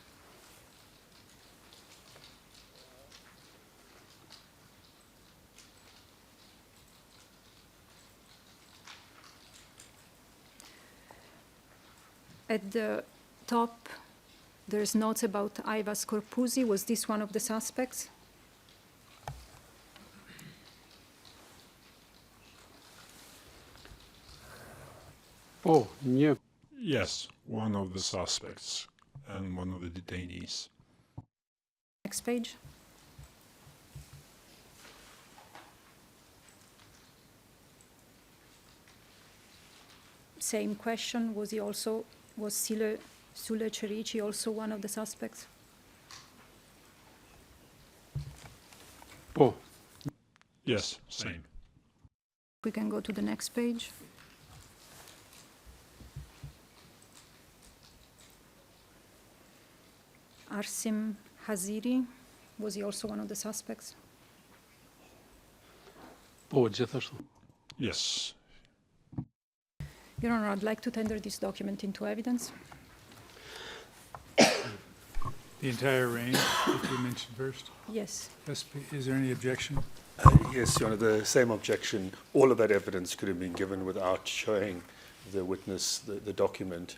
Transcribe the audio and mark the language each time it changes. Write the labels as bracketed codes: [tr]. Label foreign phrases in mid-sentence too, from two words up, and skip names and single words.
[en] At the top, there's notes about Aivas Corpusi. Was this one of the suspects? [sq] Po, një. [en] Yes, one of the suspects and one of the detainees. Next page. Same question. Was Sule Cerici also one of the suspects? [sq] Po. [en] Yes, same. We can go to the next page. Arsim Haziri, was he also one of the suspects? [sq] Po, gjithashtu. [en] Yes. Your Honor, I'd like to tender this document into evidence. The entire range that you mentioned first? Yes. Is there any objection? Yes, Your Honor, the same objection. All of that evidence could have been given without showing the witness the document.